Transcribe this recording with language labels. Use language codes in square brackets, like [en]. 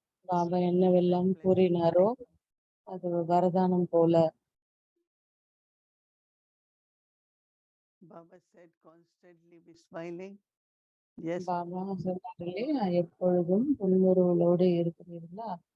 [ta] பாபா என்னவெல்லாம் கூறினாரோ அது வரதானம் போல. [en] Baba said constantly be smiling. [ta] Baba சொன்னார்களே எப்பொழுதும் புன்முறுவலோடு இருக்கிறீர்களா?